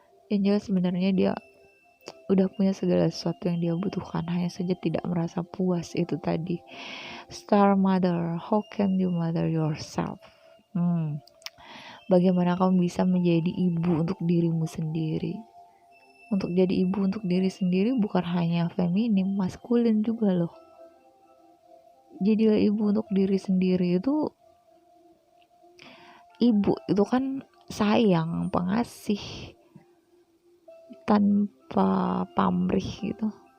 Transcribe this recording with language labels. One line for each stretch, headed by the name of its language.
Indonesian: Yang jelas sebenarnya dia udah punya segala sesuatu yang dia butuhkan, hanya saja tidak merasa puas. Itu tadi,
English: Star Mother, how can you mother yourself?
Indonesian: Bagaimana kamu bisa menjadi ibu untuk dirimu sendiri? Untuk jadi ibu untuk diri sendiri bukan hanya feminim, maskulin juga loh. Jadilah ibu untuk diri sendiri. Itu ibu itu kan sayang, pengasih, tanpa pamrih gitu.